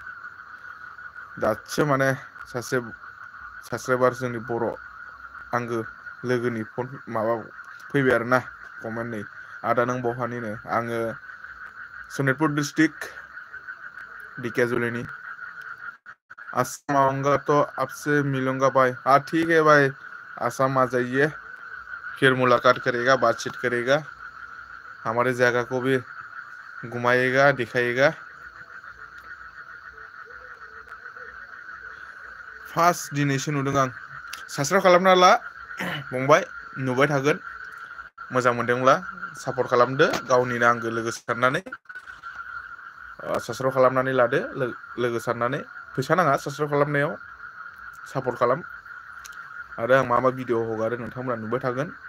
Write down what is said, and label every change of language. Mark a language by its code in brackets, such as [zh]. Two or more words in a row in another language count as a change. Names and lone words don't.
[brx] दासो माने सासे साबसक्राइबार जोंनि बर' आंगो लोगोनि फन माबा फैबाय आरोना कमेन्ट नै आदा नों बहानिनो आङो सनितपुर डिस्ट्रिक्ट ढेकियाजुलिनि असम [hi] आऊंगा तो आपसे मिलूंगा भाई हाँ ठीक है भाई असम आ जाइए फिर मुलाकात करेगा बातचीत करेगा हमारे जगह को भी घुमाएगा दिखाएगा [brx] फार्स्ट दिनैसो नुदों आं साबसक्राइब खालामना ला फंबाय नुबाय थागोन मोजां मोनदोंब्ला सापर्ट खालामदो गावनिनो आंगो लोगो साननानै साबसक्राइब खालामनानै लादो लोगो साननानै फैसा नाङा साबसक्राइब खालामनायाव सापर्ट खालाम आरो आं मा भिडिअ हगारो नोंथांमोना नुबाय थागोन